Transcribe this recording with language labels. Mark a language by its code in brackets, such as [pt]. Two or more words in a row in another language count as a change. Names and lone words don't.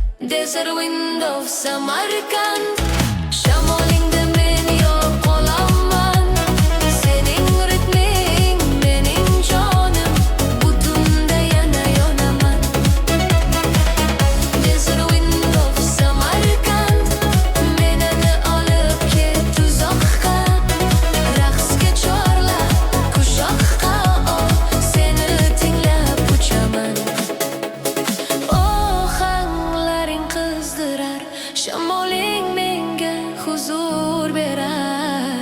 [en] Desert wind of Samarkand, [uz] shamolingda men yo'q olaman. Sening ritming mening jonim, butunda yana yonaman. [en] Desert wind of Samarkand, [uz] meni olib ket uzoqqa. Raqsga chorla quchoqqa ol, seni tinglab uchaman. Ohanglaring qizdirar, shamoling menga huzur berar.